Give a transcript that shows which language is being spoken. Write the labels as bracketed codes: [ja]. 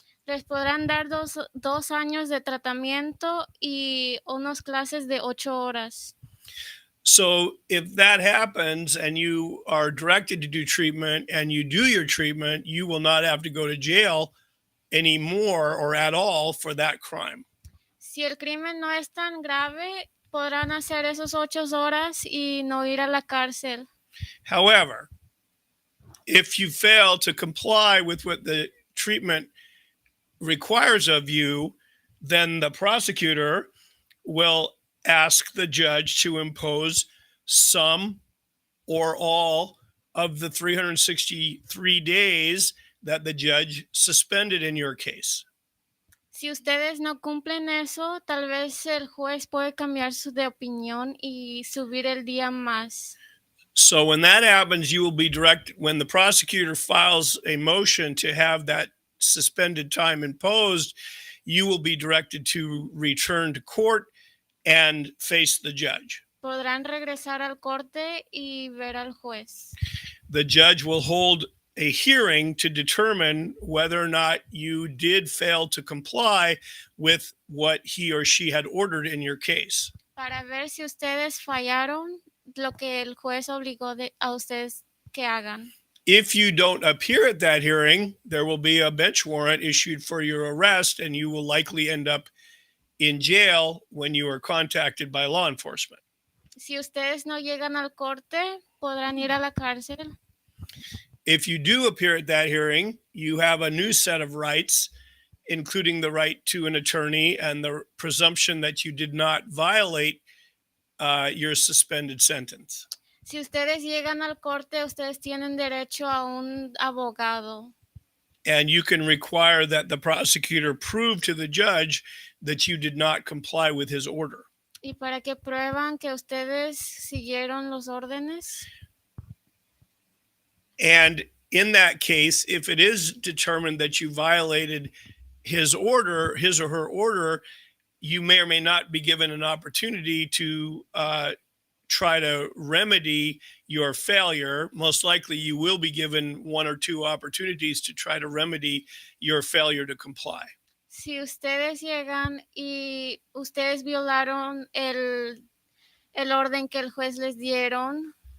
[es] Les podrán dar dos años de tratamiento y unas clases de 8 horas. [en] So if that happens and you are directed to do treatment and you do your treatment, you will not have to go to jail anymore or at all for that crime. [es] Si el crimen no es tan grave, podrán hacer esos 8 horas y no ir a la cárcel. [en] However, if you fail to comply with what the treatment requires of you, then the prosecutor will ask the judge to impose some or all of the 363 days that the judge suspended in your case. [es] Si ustedes no cumplen eso, tal vez el juez puede cambiar de opinión y subir el día más. [en] So when that happens, you will be directed, when the prosecutor files a motion to have that suspended time imposed, you will be directed to return to court and face the judge. [es] Podrán regresar al corte y ver al juez. [en] The judge will hold a hearing to determine whether or not you did fail to comply with what he or she had ordered in your case. [es] Para ver si ustedes fallaron lo que el juez obligó a ustedes que hagan. [en] If you don't appear at that hearing, there will be a bench warrant issued for your arrest, and you will likely end up in jail when you are contacted by law enforcement. [es] Si ustedes no llegan al corte, podrán ir a la cárcel. [en] If you do appear at that hearing, you have a new set of rights, including the right to an attorney and the presumption that you did not violate your suspended sentence. [es] Si ustedes llegan al corte, ustedes tienen derecho a un abogado. [en] And you can require that the prosecutor prove to the judge that you did not comply with his order. [es] Y para que prueban que ustedes siguieron los órdenes. [en] And in that case, if it is determined that you violated his order, his or her order, you may or may not be given an opportunity to try to remedy your failure. Most likely you will be given one or two opportunities to try to remedy your failure to comply. [es] Si ustedes llegan y ustedes violaron el orden que el juez les dieron.